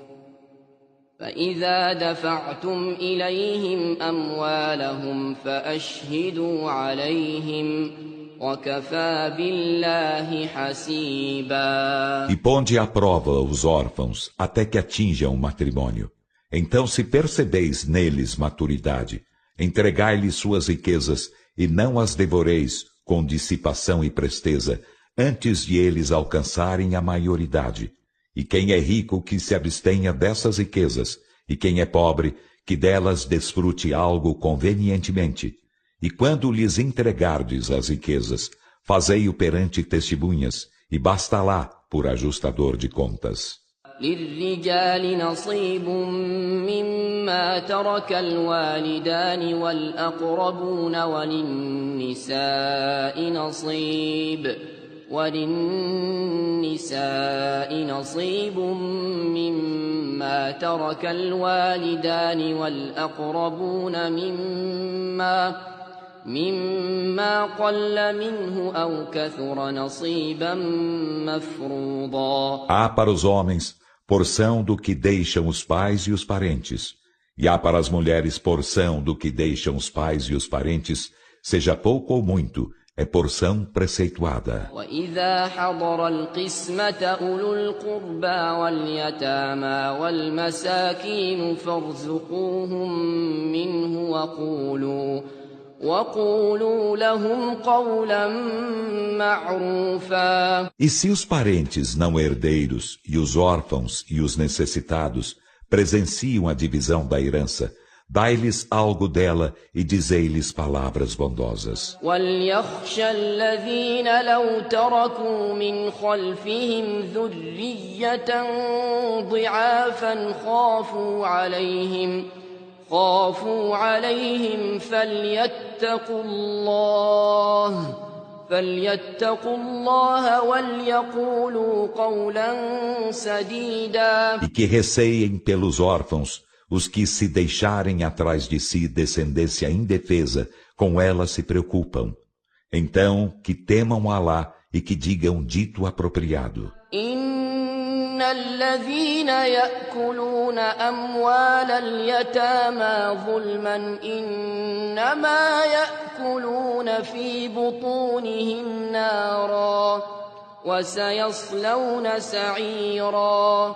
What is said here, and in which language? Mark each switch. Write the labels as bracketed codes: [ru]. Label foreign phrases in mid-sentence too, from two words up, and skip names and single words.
[ar] فإذا دفعتم إليهم أموالهم فأشهدوا عليهم وكفى بالله حسيبا. [pt] E ponde à prova os órfãos até que atinjam o matrimônio. Então, se percebeis neles maturidade, entregai-lhes suas riquezas e não as devoreis com dissipação e presteza, antes de eles alcançarem a maioridade. E quem é rico que se abstenha dessas riquezas, e quem é pobre que delas desfrute algo convenientemente. E quando lhes entregardes as riquezas, fazei-o perante testemunhas, e basta lá por ajustador de contas. [ar] للرجال نصيب مما ترك الوالدان والأقربون وللنساء وللنساء نصيب مما ترك الوالدان والأقربون مما قل منه أو كثر نصيبا مفروضا. [pt] Há para os homens porção do que deixam os pais e os parentes, e há para as mulheres porção do que deixam os pais e os parentes, seja pouco ou muito, é porção preceituada. [ar] وإذا حضر القسمة أولو القربى واليتامى والمساكين فارزقوهم منه وقولوا لهم قولا معروفا. [pt] E se os parentes não herdeiros e os órfãos e os necessitados presenciam a divisão da herança, dai-lhes algo dela e dizei-lhes palavras bondosas. [ar] وَلْيَخْشَ الَّذِينَ لَوْ تَرَكُوا مِنْ خَلْفِهِمْ ذُرِّيَّةً ضِعَافًا خافوا عليهم فليتقوا الله وليقولوا قولا سديدا. [pt] E que receiem pelos órfãos os que se deixarem atrás de si descendência indefesa, com ela se preocupam. Então, que temam Alá e que digam dito apropriado. [ar] إن الذين يأكلون أموال اليتامى ظلما إنما يأكلون في بطونهم نارا وسيصلون سعيرا.